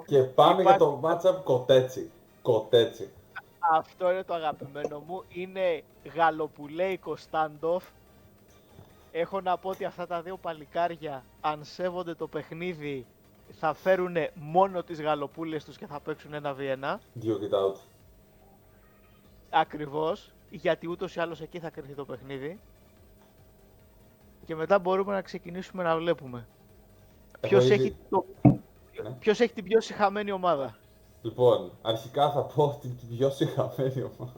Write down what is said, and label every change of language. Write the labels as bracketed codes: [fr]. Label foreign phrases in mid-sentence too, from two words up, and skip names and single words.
[el] Και πάμε για το matchup Κοτέτσι. Αυτό είναι το αγαπημένο μου. Είναι γαλοπουλέικο standoff. Έχω να πω ότι αυτά τα δύο παλικάρια, αν σέβονται το παιχνίδι, θα φέρουν μόνο τις γαλοπούλες τους και θα παίξουν 1v1. [en] Duke it out. [el] Ακριβώς, γιατί ούτως ή άλλως εκεί θα κρυφτεί το παιχνίδι. Και μετά μπορούμε να ξεκινήσουμε να βλέπουμε ποιος έχει την πιο σιχαμένη ομάδα. Λοιπόν, αρχικά θα πω την πιο σιχαμένη ομάδα.